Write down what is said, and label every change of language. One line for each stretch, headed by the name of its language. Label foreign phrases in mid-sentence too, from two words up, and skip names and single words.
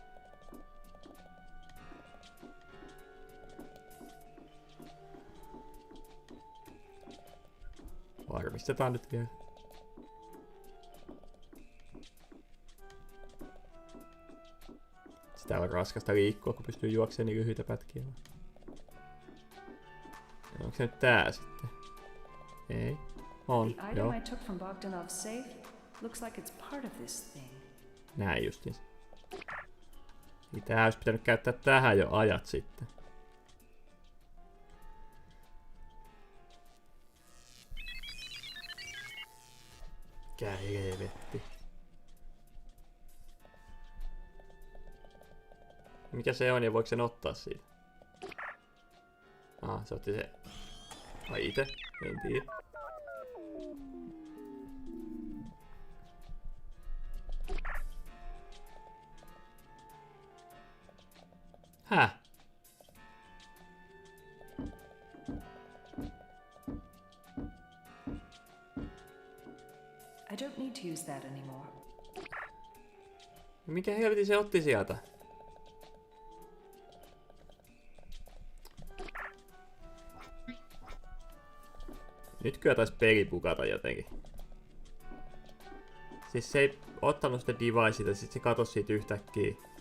Finnish: Varmistetaan nyt vielä. Sitä on raskasta liikkua, kun pystyy juoksemaan niin lyhyitä pätkiä. Onko se nyt tää sitten? Ei. On,
English: The item
Finnish: joo.
English: I took from Bogdanov's safe looks like it's part of this thing.
Finnish: Näin justiinsa. Niin tää olisi pitänyt käyttää tähän jo ajat sitten. Mikä helvetti. Mikä se on ja voiko sen ottaa siitä? Se otti se. Vai ite? En tiedä. Häh?
English: I don't need to use that anymore.
Finnish: Mikä helvetti se otti sieltä? Nyt kyllä taisi peli bugata jotenkin. Siis se ei ottanut sitä devicea, sit se katosi siitä yhtäkkiä.